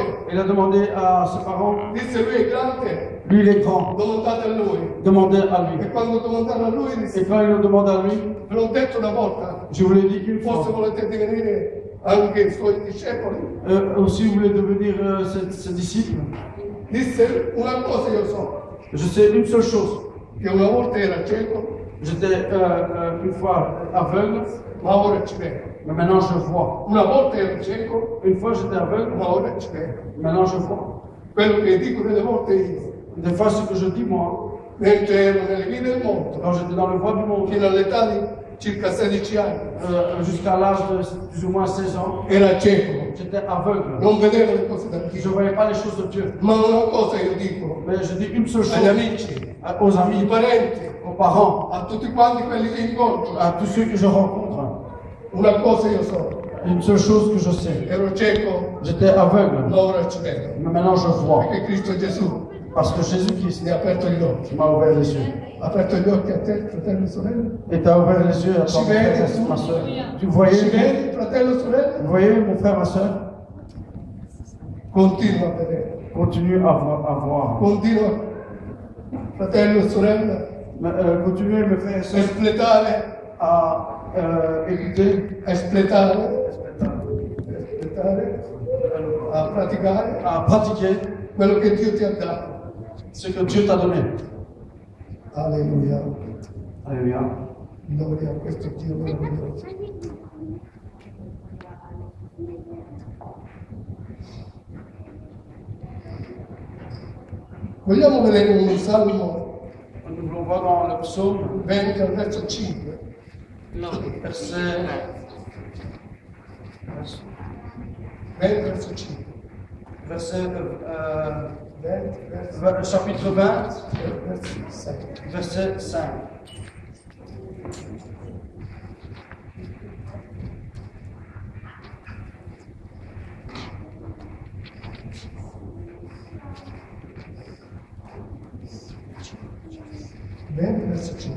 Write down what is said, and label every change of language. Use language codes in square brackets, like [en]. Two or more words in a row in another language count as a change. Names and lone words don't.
[fr] il a demandé à ses parents, [it] disse lui è grande, [fr] lui il est grand, [it] domandate a lui. [fr] demandez à [it] E [fr] lui. [it] quando domandarono a lui [fr] Et [it] disse, [fr] quand ils le demandent à lui, [it] ve l'ho detto una volta, [fr] je vous l'ai dit une [it] forse [fr] fois, [it] volete divenire anche i suoi discepoli. [fr] aussi vous voulez devenir ses disciples. [it] Disse una cosa io so, [fr] Je sais une seule chose, [it] che una volta era cieco, [fr] j'étais une fois aveugle, [it] ma ora ci vedo. [fr] mais maintenant je vois. [it] Una volta ero cieco, [fr] Une fois j'étais aveugle, [it] ma ora ci vedo. [fr] maintenant je vois. [it] Quello che dico delle volte io, [fr] Des fois ce que je dis moi, [it] mentre ero nelle vie del mondo, [fr] quand j'étais dans le voie du monde, [it] fino all'età di circa 16 anni, [fr] jusqu'à l'âge de plus ou moins 16 ans, [it] era cieco, [fr] j'étais aveugle. [it] non vedevo le cose da [fr] Je [it] Dio. [fr] ne voyais pas les choses de Dieu. [it] Ma una cosa io dico [fr] Mais je dis une seule [it] agli [fr] chose [it] amici, [fr] aux [it] ai [fr] amis, [it] parenti, [fr] aux parents, [it] a tutti quanti quelli che incontro, [fr] à tous ceux que je rencontre. [it] una cosa io so, [fr] Une seule chose que je sais. [it] ero cieco, [fr] J'étais aveugle, [it] ma ora ci vedo, [fr] mais maintenant je vois. [it] perché Cristo Gesù [fr] Parce que Jésus-Christ [it] mi ha aperto gli occhi. [fr] m'a ouvert les yeux. [it] Ha aperto gli occhi a te, fratello e sorella? [fr] Et t'as ouvert les yeux à ton [it] Ci [fr] frère [it] vedi? [fr] et ma soeur. Tu [it] Ci [fr] voyais, [it] vedi, fratello e sorella? [fr] vous voyez mon frère, ma soeur? [it] Continua a vedere, [fr] Continue à voir. [it] continua, fratello e sorella, [fr] Mais, continuez, mes frères et [it] a [fr] sœurs, [it] espletare, [fr] à écouter, [it] a praticare [fr] à pratiquer [it] quello che Dio ti ha dato. [fr] ce que Dieu t'a donné. [it] Alleluia. [fr] Alléluia. [it] Gloria a questo Dio meraviglioso. Vogliamo vedere un salmo [fr] Nous voulons voir dans le psaume [it] 20 al verso 5. [fr] verset [it] 20 verso 5. [fr] 20 chapitre 20, [it] verso 6. [fr] verset 5. [it] Verso 5.